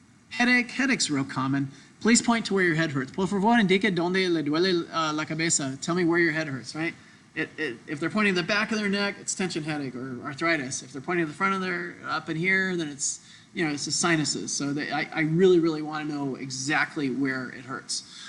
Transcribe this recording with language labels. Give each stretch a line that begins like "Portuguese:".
English: Headache's real common. Please point to where your head hurts.
Spanish: Por favor, indique donde le duele la cabeza.
English: Tell me where your head hurts, right? If they're pointing to the back of their neck, it's tension headache or arthritis. If they're pointing to the front of their, up in here, then it's, it's the sinuses. So I really, really want to know exactly where it hurts.